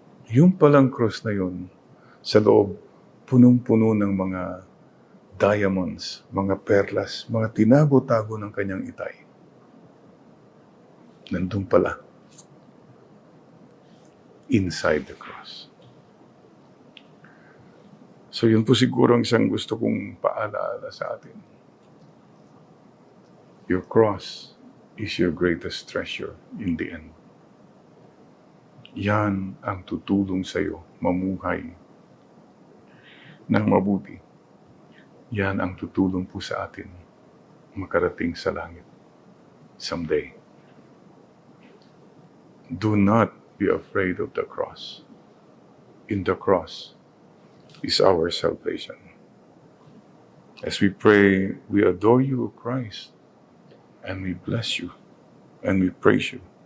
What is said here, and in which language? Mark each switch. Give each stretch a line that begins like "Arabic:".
Filipino: Yung palang cross na yun, sa loob, punong-puno ng mga diamonds, mga perlas, mga tinago-tago ng kanyang itay. Nandun pala.
English: Inside the cross.
Filipino: So yun po siguro ang isang gusto kong paalaala sa atin.
English: Your cross is your greatest treasure in the end.
Filipino: Yan ang tutulong sa iyo mamuhay ng mabuti. Yan ang tutulong po sa atin makarating sa langit someday.
English: Do not be afraid of the cross. In the cross is our salvation. As we pray, we adore you, O Christ, and we bless you, and we praise you.